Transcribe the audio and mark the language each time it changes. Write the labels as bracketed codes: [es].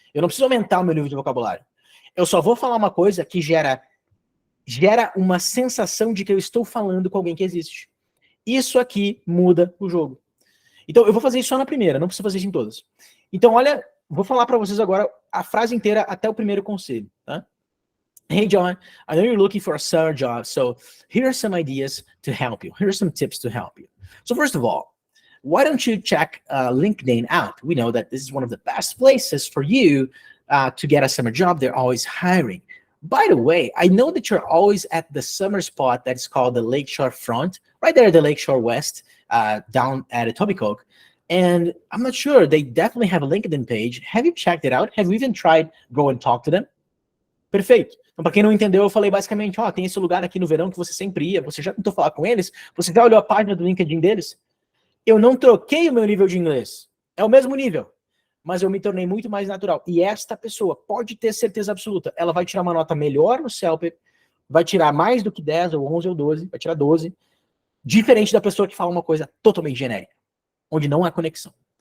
[pt] Eu não preciso aumentar o meu nível de vocabulário. Eu só vou falar uma coisa que gera uma sensação de que eu estou falando com alguém que existe. Isso aqui muda o jogo. Então, eu vou fazer isso só na primeira, não preciso fazer isso em todas. Então, olha, vou falar para vocês agora a frase inteira até o primeiro conselho, tá? [en] Hey, John, I know you're looking for a summer job, so here are some ideas to help you. Here are some tips to help you. So first of all, why don't you check LinkedIn out? We know that this is one of the best places for you to get a summer job. They're always hiring. By the way, I know that you're always at the summer spot that's called the Lakeshore Front, right there at the Lakeshore West, down at Etobicoke. And I'm not sure, they definitely have a LinkedIn page. Have you checked it out? Have you even tried go and talk to them? [pt] Perfeito. Então, para quem não entendeu, eu falei basicamente, tem esse lugar aqui no verão que você sempre ia, você já tentou falar com eles? Você já olhou a página do LinkedIn deles? Eu não troquei o meu nível de inglês. É o mesmo nível. Mas eu me tornei muito mais natural. E esta pessoa, pode ter certeza absoluta, ela vai tirar uma nota melhor no CELPEP, vai tirar mais do que 10, ou 11, ou 12, vai tirar 12, diferente da pessoa que fala uma coisa totalmente genérica, onde não há conexão.